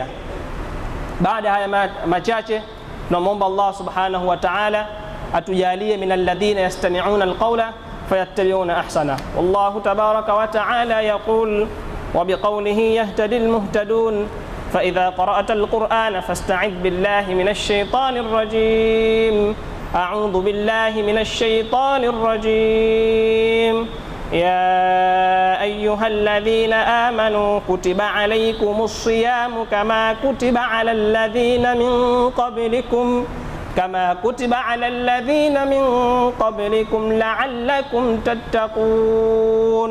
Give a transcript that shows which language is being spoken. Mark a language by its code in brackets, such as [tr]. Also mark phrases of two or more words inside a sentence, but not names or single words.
[sw] Baada haya machache, tunamwomba Allah [ar] سبحانه وتعالى [sw] atujalie [ar] من الذين يستمعون القول فيتبعون أحسنه. والله تبارك وتعالى يقول وبقوله يهتدي المهتدون فإذا قرأت القرآن فاستعذ بالله من الشيطان الرجيم. أعوذ بالله من الشيطان الرجيم. يا أيها الذين آمنوا كتب عليكم الصيام كما كتب على الذين من قبلكم لعلكم تتقون.